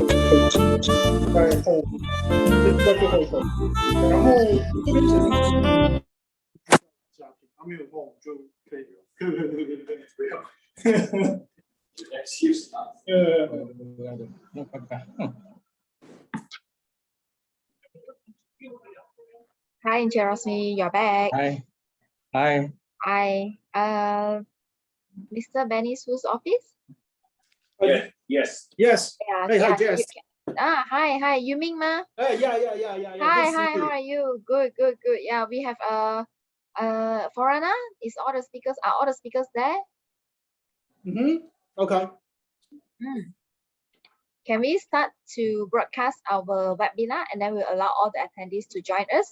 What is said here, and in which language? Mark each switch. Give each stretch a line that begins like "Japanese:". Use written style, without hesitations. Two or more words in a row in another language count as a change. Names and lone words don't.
Chinese: 在最后一个，然后这边前面家庭，他没有梦就可以了。不要。
English: excuse us. Hi, Jeremy, you're back. Hi. Hi. Hi, Mr. Benny Su's office? Yes. Yes. Yes. Yeah, Hey, yeah, hi, Jess. hi, Yi-Ming ma. Yeah. Hi, how are you? Good. Yeah, we have foreigner. Is all the speakers there? Okay. Can we start to broadcast our webinar and then we'll allow all the attendees to join us?